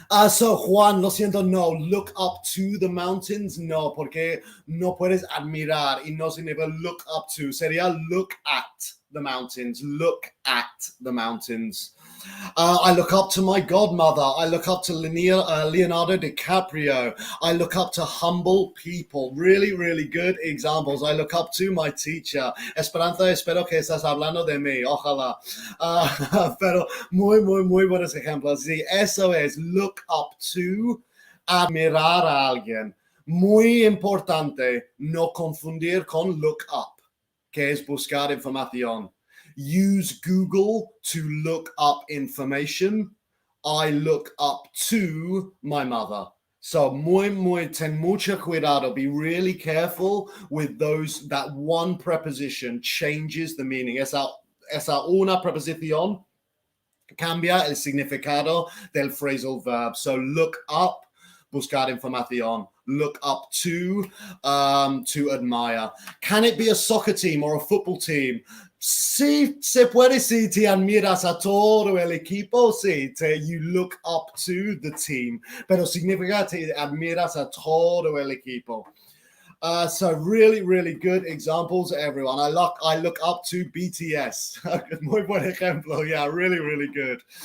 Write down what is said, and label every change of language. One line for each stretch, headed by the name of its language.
Spanish: So Juan, lo siento, no,
English: look up to the mountains,
Spanish: no, porque no puedes admirar y no significa look up to, sería
English: look at the mountains,
Spanish: look at the mountains.
English: I look up to my godmother. I look up to Leonardo DiCaprio. I look up to humble people. Really, really good examples. I look up to my teacher.
Spanish: Esperanza, espero que estás hablando de mí. Ojalá. Pero muy, muy, muy buenos ejemplos. Sí, eso es look up to, admirar a alguien. Muy importante no confundir con look up, que es buscar información.
English: Use Google to look up information. I look up to my mother. So
Spanish: ten mucho cuidado.
English: Be really careful with that one preposition changes the meaning.
Spanish: Esa una preposición cambia el significado del phrasal verb.
English: So look up,
Spanish: buscar información.
English: Look up to admire. Can it be a soccer team or a football team?
Spanish: Sí, se puede, si te admiras a todo el equipo, sí,
English: you look up to the team,
Spanish: pero significa te admiras a todo el equipo.
English: So really, really good examples, everyone. I look up to BTS.
Spanish: Muy buen ejemplo.
English: Yeah, really, really good.